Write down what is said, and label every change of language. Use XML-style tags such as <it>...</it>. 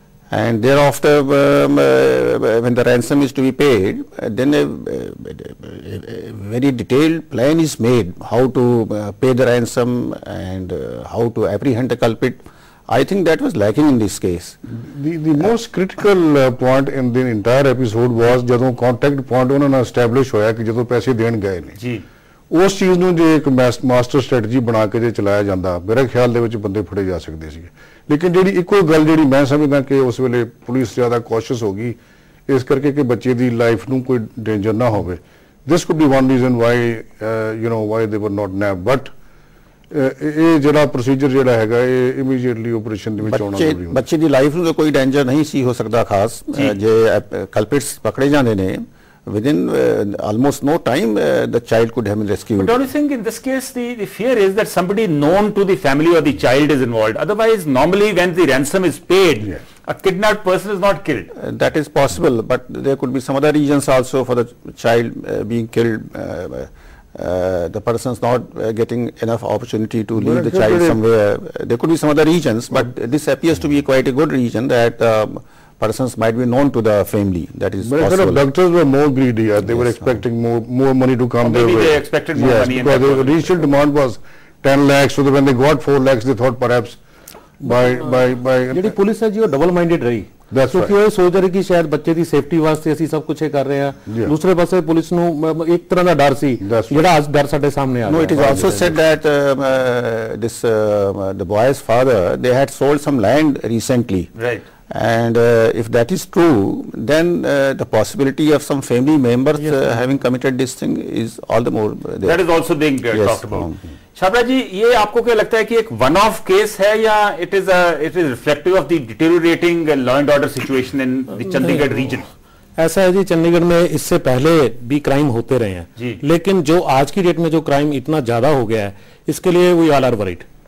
<en>And thereafter, when the ransom is to be paid, then a very detailed plan is made how to pay the ransom and how to apprehend the culprit. I think that was lacking in this case. The most critical point in the entire episode was</en> <pa>ਜਦੋਂ contact point ਉਹਨਾਂ ਨਾਲ establish ਹੋਇਆ ਕਿ ਜਦੋਂ ਪੈਸੇ ਦੇਣ ਗਏ ਨੇ ਜੀ ਉਸ ਚੀਜ਼ ਨੂੰ ਜੇ ਇੱਕ ਮਾਸਟਰ ਸਟ੍ਰੈਟਜੀ ਬਣਾ ਕੇ ਜੇ ਚਲਾਇਆ ਜਾਂਦਾ ਮੇਰੇ ਖਿਆਲ ਦੇ ਵਿੱਚ ਬੰਦੇ ਫੜੇ ਜਾ ਸਕਦੇ ਸੀਗੇ. ਲੇਕਿਨ ਜਿਹੜੀ ਇੱਕੋ ਗੱਲ ਜਿਹੜੀ ਮੈਂ ਸਮਝਦਾ ਕਿ ਉਸ ਵੇਲੇ ਪੁਲਿਸ ਜ਼ਿਆਦਾ ਕੌਸ਼ੀਅਸ ਹੋ ਗਈ ਇਸ ਕਰਕੇ ਕਿ ਬੱਚੇ ਦੀ ਲਾਈਫ ਨੂੰ ਕੋਈ ਡੇਂਜਰ ਨਾ ਹੋਵੇ.</pa> <en>This could be one reason why why they were not nabbed, but</en> <pa>ਇਹ ਜਿਹੜਾ ਪ੍ਰੋਸੀਜਰ ਜਿਹੜਾ ਹੈਗਾ ਇਹ ਇਮੀਡੀਏਟਲੀ ਆਪਰੇਸ਼ਨ ਦੇ ਵਿੱਚ ਆਉਣਾ ਜ਼ਰੂਰੀ ਹੁੰਦਾ. ਬੱਚੇ ਦੀ ਲਾਈਫ ਨੂੰ ਕੋਈ ਡੇਂਜਰ ਨਹੀਂ ਸੀ ਹੋ ਸਕਦਾ ਖਾਸ ਜੇ ਕਲਪਿਟਸ ਪਕੜੇ ਜਾਂਦੇ ਨੇ</pa> <en>within almost no time the child could have been rescued. But don't you think in this case the fear is that somebody known to the family or the child is involved? Otherwise normally when the ransom is paid, a kidnapped person is not killed. That is possible, but there could be some other reasons also for the child being killed. The person's not getting enough opportunity to leave the child somewhere. There could be some other reasons, but this appears to be quite a good reason that persons might be known to the family. That is possible. But doctors were more greedy. They were expecting more money to come their way. Maybe they expected more money. Because the initial demand was 10 lakhs, so that when they got 4 lakhs, they thought perhaps by</en> <pa>ਜਿਹੜੀ police ਹੈ ਜੀ ਉਹ double minded ਰਹੀ ਕਿਉਂਕਿ ਉਹ ਸੋਚ ਰਹੀ ਕਿ ਸ਼ਾਇਦ ਬੱਚੇ ਦੀ ਸੇਫਟੀ ਵਾਸਤੇ ਅਸੀਂ ਸਭ ਕੁਝ ਕਰ ਰਹੇ ਹਾਂ. ਦੂਸਰੇ ਪਾਸੇ ਪੁਲਿਸ ਨੂੰ ਇੱਕ ਤਰ੍ਹਾਂ ਦਾ ਡਰ ਸੀ ਜਿਹੜਾ ਅੱਜ ਡਰ ਸਾਡੇ ਸਾਹਮਣੇ ਆ ਰਿਹਾ.</pa> <en>No, it is also said that the boy's father, they had sold some land recently. Right. And if that is true, then the possibility of some family members having committed this thing is all the more there. That is also being talked about.</en> <hi>Chhabra जी, ये आपको क्या लगता है कि एक one of case है या</hi> <en>it is reflective of the deteriorating law and order situation in the Chandigarh region?</en> <hi>ऐसा है जी, चंडीगढ़ में इससे पहले भी क्राइम होते रहे हैं, लेकिन जो आज की डेट में जो क्राइम इतना ज्यादा हो गया है इसके लिए</hi> <en>We all are worried.</en>